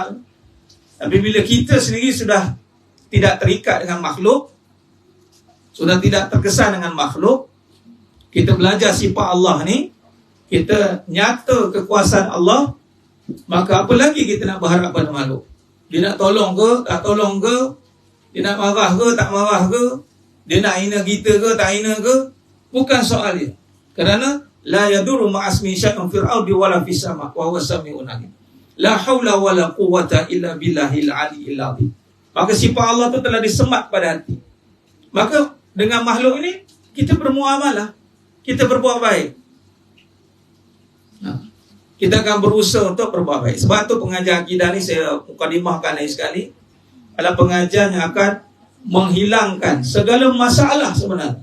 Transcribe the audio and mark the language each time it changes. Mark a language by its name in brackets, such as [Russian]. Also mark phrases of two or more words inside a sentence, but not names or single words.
[Malay] Tapi bila kita sendiri sudah tidak terikat dengan makhluk, sudah tidak terkesan dengan makhluk, kita belajar sifat Allah ni, kita nyata kekuasaan Allah, maka apa lagi kita nak berharap pada makhluk? Dia nak tolong ke, tak tolong ke? Dia nak marah ke, tak marah ke? Dia nak hina kita ke, tak hina ke? Bukan soal dia. Kerana [Arabic] لا يضر مع اسمه شيء في الأرض ولا في السماء وهو السميع العليم. لا حول ولا قوة إلا بالله العلي العظيم. [Malay] Maka sifat Allah tu telah disemat pada hati. Maka dengan makhluk ini kita bermuamalah, kita berbuat baik. Kita akan berusaha untuk berbuat baik. Sebab tu pengajar akidah ni saya mukadimahkan lagi sekali, adalah pengajar yang akan menghilangkan segala masalah sebenarnya.